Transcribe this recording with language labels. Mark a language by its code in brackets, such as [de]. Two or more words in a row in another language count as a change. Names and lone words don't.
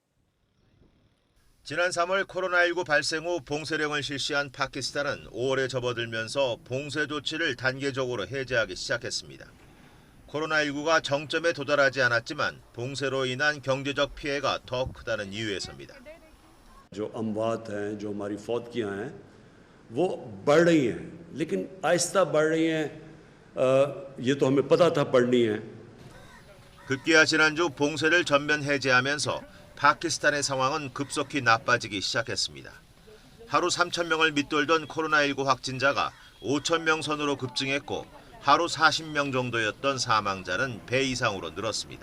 [ko] 지난 3월 코로나19 발생 후 봉쇄령을 실시한 파키스탄은 5월에 접어들면서 봉쇄 조치를 단계적으로 해제하기 시작했습니다. 코로나19가 정점에 도달하지 않았지만 봉쇄로 인한 경제적 피해가 더 크다는 이유에서입니다. [ur] جو اموات ہیں، جو ہماری فوتگیاں ہیں، وہ بڑھ رہی ہیں، لیکن آہستہ بڑھ رہی ہیں. یہ تو ہمیں پتا تھا بڑھنی ہے. [ko] 급기야 지난주 봉쇄를 전면 해제하면서 파키스탄의 상황은 급속히 나빠지기 시작했습니다. 하루 3,000명을 밑돌던 코로나19 확진자가 5,000명 선으로 급증했고 하루 40명 정도였던 사망자는 배 이상으로 늘었습니다.